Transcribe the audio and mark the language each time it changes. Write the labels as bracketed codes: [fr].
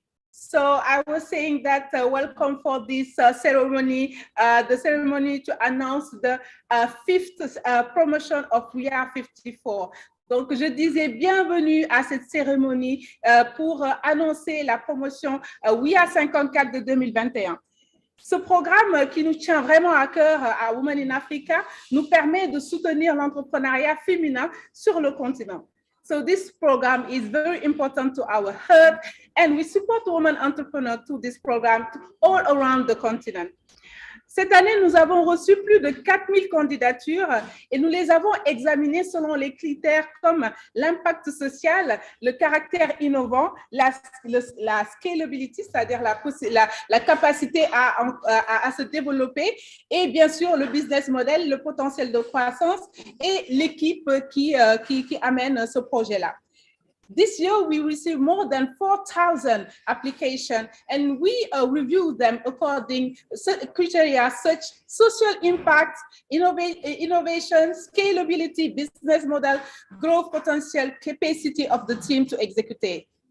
[en] So I was saying that welcome for this ceremony, the ceremony to announce the fifth promotion of WIA 54. [fr] Donc, je disais bienvenue à cette cérémonie pour annoncer la promotion WIA 54 de 2021. Ce programme qui nous tient vraiment à cœur à Women in Africa nous permet de soutenir l'entrepreneuriat féminin sur le continent. [en] So this program is very important to our hub, and we support women entrepreneurs through this program all around the continent. [fr] Cette année, nous avons reçu plus de 4000 candidatures et nous les avons examinées selon les critères comme l'impact social, le caractère innovant, la scalability, c'est-à-dire la capacité à se développer et bien sûr le business model, le potentiel de croissance et l'équipe qui amène ce projet-là. [en] This year, we received more than 4,000 applications, and we reviewed them according to criteria such social impact, innovation, scalability, business model, growth potential, capacity of the team to execute.